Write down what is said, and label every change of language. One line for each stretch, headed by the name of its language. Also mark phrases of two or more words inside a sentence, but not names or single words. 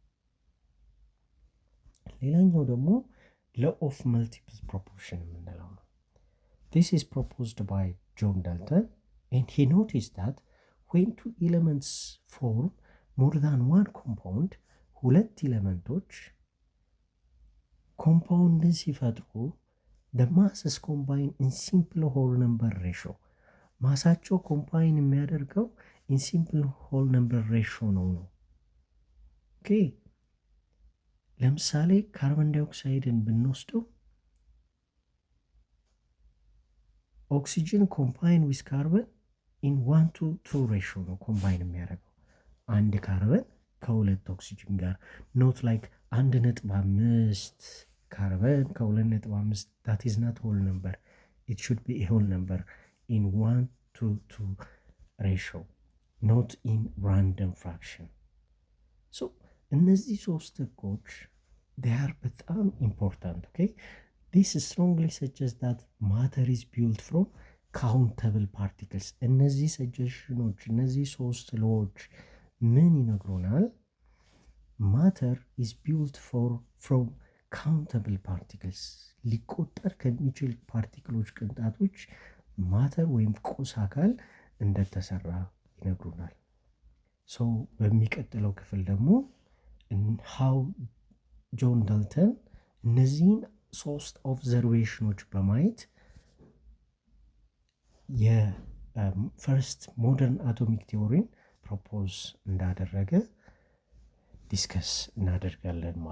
Amharic: ሌላኛው ደግሞ
English: law of multiple proportion
Amharic: የምንለው ነው።
English: this is proposed by John Dalton and he noticed that when two elements form more than one compound፣
Amharic: ሁለት ኤሌመንቶች ኮምፓውንድን ሲፈጥሩ
English: the masses combine in simple whole number ratio።
Amharic: ማሳቸው ኮምባይን የሚያደርገው
English: in simple whole number ratio ነው።
Amharic: ለምሳሌ ካርቦን ዳይኦክሳይድን ብንወስደው
English: oxygen combine with carbon in 1:2
Amharic: ሬሽዮ ነው ኮምባይን የሚያደርገው አንድ ካርበን ከሁለት ኦክሲጅን ጋር።
English: not like 1.5 ካርበን ከ2.5 that is not whole number, it should be a whole number in 1:2 ratio, not in random fraction.
Amharic: እነዚህ ሶስት ህጎች
English: they are
Amharic: በጣም important.
English: This strongly suggests that matter is built from countable particles።
Amharic: እነዚህ ሰጀሽኖች እነዚህ ሶስት ሎዎች ምን ይነግሩናል?
English: matter is built from countable particles።
Amharic: ሊቆጠር ከሚችል ፓርቲክሎች ቅንጣቶች ማተር ወይም ቁስ አካል እንደተሰራ ይነግሩናል። በሚቀጥለው ክፍል ደግሞ how ጆን ዳልተን እነዚህን ሶስት ኦብዘርቬሽኖች በማየት የፈርስት ሞደርን አቶሚክ ቲዎሪን ፕሮፖዝ እንዳደረገ ዲስከስ እናደርጋለን ማለት ነው።